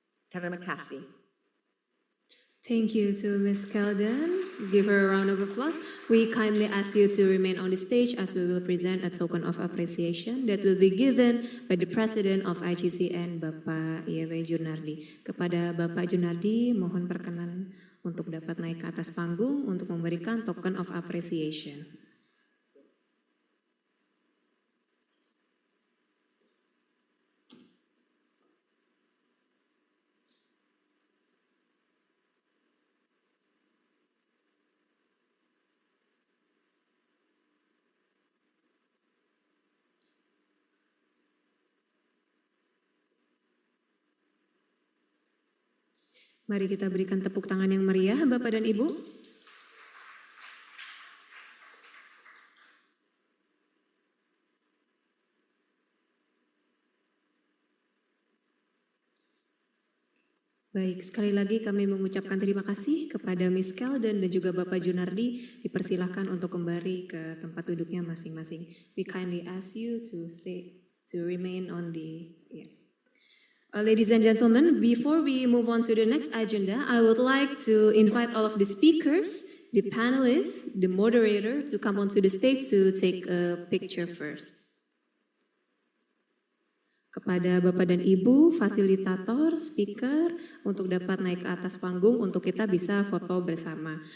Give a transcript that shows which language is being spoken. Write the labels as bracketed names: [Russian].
[Indonesian] Terima kasih. [English] Thank you to Ms. Kelden. Give her a round of applause. We kindly ask you to remain on the stage as we will present a token of appreciation that will be given by the President of IGCN, Bapak Yewe Junardi. [Indonesian] Kepada Bapak Junardi, mohon perkenan untuk dapat naik ke atas panggung untuk memberikan [English] token of appreciation. [Indonesian] Mari kita berikan tepuk tangan yang meriah, Bapak dan Ibu. Baik, sekali lagi kami mengucapkan terima kasih kepada Ms. Kelden dan juga Bapak Junardi. Dipersilahkan untuk kembali ke tempat duduknya masing-masing. [English] We kindly ask you to remain on the... Ladies and gentlemen, before we move on to the next agenda, I would like to invite all of the speakers, the panelists, the moderator to come onto the stage to take a picture first. [Indonesian] Kepada Bapak dan Ibu, fasilitator, speaker, untuk dapat naik ke atas panggung untuk kita bisa foto bersama.